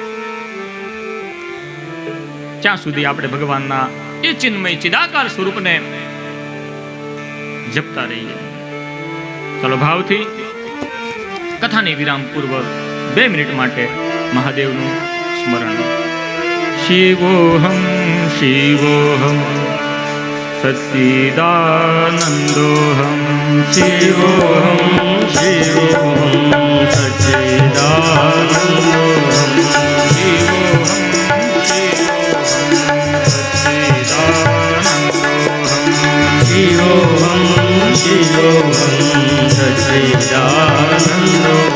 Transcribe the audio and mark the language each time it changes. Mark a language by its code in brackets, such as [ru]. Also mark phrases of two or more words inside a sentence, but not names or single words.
[gu] ત્યાં સુધી આપણે ભગવાનના એ ચિન્મય ચિદાકાર સ્વરૂપને જપતા રહીએ. ચલો ભાવથી કથાની વિરામ પૂર્વ 2 મિનિટ માટે મહાદેવનું સ્મરણ. [sa] शिवोहम शिवोहम सच्चिदानंदोहम. शिवोहम शिवोहम सच्चिदानंदोहम. शिवोहम शिवोहम शिवोहम सच्चिदानंदोहम.